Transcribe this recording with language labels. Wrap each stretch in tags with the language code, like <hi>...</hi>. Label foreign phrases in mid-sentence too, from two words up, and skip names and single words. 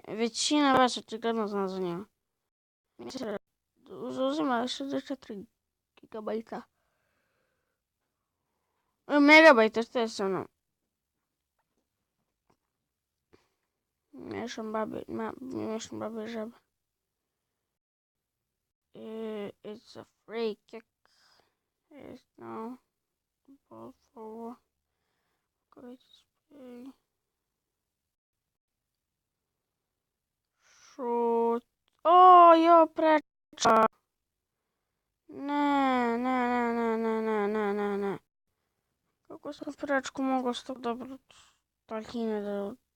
<hr>Većina vas očigledno zna za njega. Uzima 64 gigabajta. Megabajta, što je sa mnom? Miješam babi i žabe.</hr> <en>It's a free kick. It's no ball forward.</en> <hr>Šut. O, jo, prečka. Ne. Kako sam prečku mogao s tog dobro taljine da...</hr>